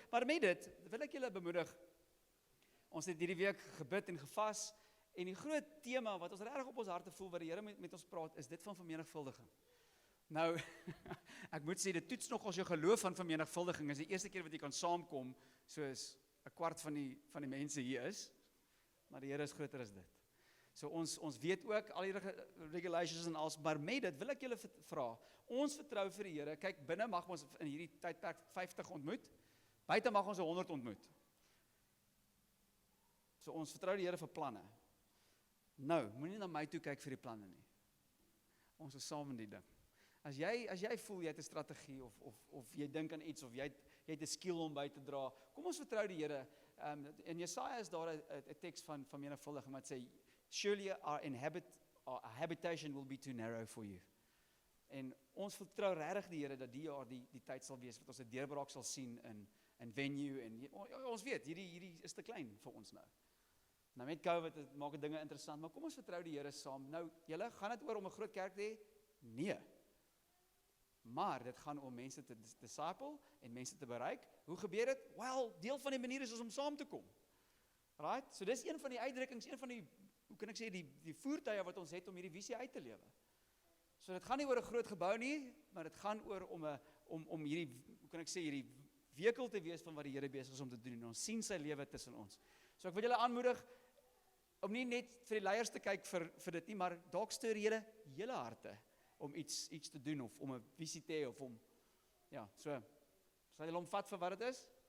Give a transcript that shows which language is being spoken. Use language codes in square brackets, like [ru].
[af] Maar met dit wil ek julle bemoedig. Ons het hierdie week gebid en gevas en die groot tema wat ons regtig op ons harte voel wat die Here met ons praat is dit van vermenigvuldiging. Nou, ek moet sê dit toets nog ons jou geloof van vermenigvuldiging. Is die eerste keer wat jy kan saamkom soos 'n kwart van die mense hier is. Maar die Here is groter as dit. So ons weet ook al die regulations en alles, maar met dit wil ek julle vra. Ons vertrou vir die Here. Kyk, binne mag ons in hierdie tydperk 50 ontmoet. Buite mag ons 100 ontmoet. So ons vertrou die Here vir planne. Nou, moenie na my toe kyk vir die planne nie. Ons is saam in die ding. As jy voel jy het 'n strategie of jy dink aan iets of jy het 'n skill om by te dra, kom ons vertrou die Here. In Jesaja is daar 'n teks van vermenigvuldiging wat sê [en] surely our habitation will be too narrow for you. [af] En ons vertrou regtig die Here dat die jaar die tyd sal wees wat ons 'n deurbraak sal sien in venue en ons weet hierdie is te klein vir ons nou. Nou met COVID dit maak dinge interessant, maar kom ons vertrou die Here saam. Nou, julle gaan dit oor om 'n groot kerk te hê? Nee. Maar dit gaan om mense te disciple en mense te bereik. Hoe gebeur dit? Wel, deel van die manier is om saam te kom. Right? So dis een van die uitdrukkings, een van die, hoe kan ek sê, die voertuie wat ons het om hierdie visie uit te lewe. So dit gaan nie oor 'n groot gebou nie, maar dit gaan oor om hierdie, hoe kan ek sê, hierdie vehikel te wees van wat die Here besig is om te doen. En ons sien sy lewe tussen ons. So ek wil julle aanmoedig om nie net vir die leiers te kyk vir dit nie, maar dalk stuur julle hele harte om iets te doen of om 'n visie te hê of om ja, so sal julle hom vat vir wat dit is?